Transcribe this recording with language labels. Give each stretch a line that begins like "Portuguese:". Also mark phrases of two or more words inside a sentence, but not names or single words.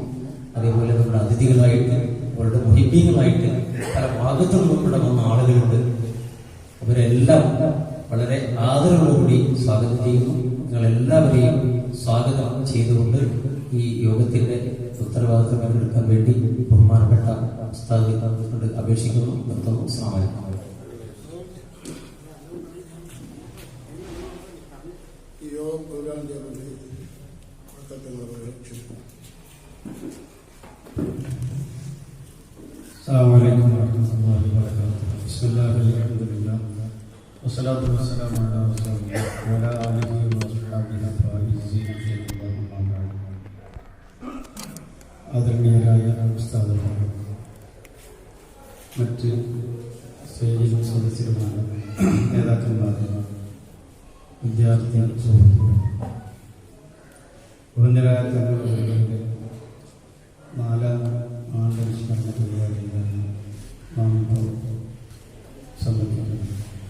Malayalam: അതേപോലെ നമ്മുടെ അതിഥികളായിട്ട്, അവരുടെ മുഹിബീങ്ങളായിട്ട് പല ഭാഗത്തു നിന്നും ഇവിടെ വന്ന ആളുകളുണ്ട്. അവരെല്ലാം വളരെ ആദരവോടുകൂടി സ്വാഗതം ചെയ്യുന്നു. നിങ്ങളെല്ലാവരെയും സ്വാഗതം ചെയ്തുകൊണ്ട് ഈ യോഗത്തിന്റെ ഉത്തരവാദിത്വം ഏറ്റെടുക്കാൻ വേണ്ടി ബഹുമാനപ്പെട്ട ഉസ്താദിനോട് അപേക്ഷിക്കുന്നു. നിർത്തുന്നു.
Arabic: السلام عليكم. السلام عليكم ورحمة الله وبركاته. بسم الله والحمد لله والصلاة والسلام على رسول الله وعلى آله وصحبه الفائزين أما بعد.
Malayalam: ആദരണീയരായ ഉസ്താദുമാർ, മറ്റ് സ്റ്റേജിലും സദസ്സിലുമായ നേതാക്കന്മാർ, വിദ്യാർത്ഥി സുഹൃത്തുക്കൾ, ബഹുമാന്യരായ തങ്ങളുടെ 4ാം ആണ്ടനുസ്മരണ പരിപാടിയിലാണ് നാം ഇപ്പോൾ സംബന്ധിക്കുന്നത്.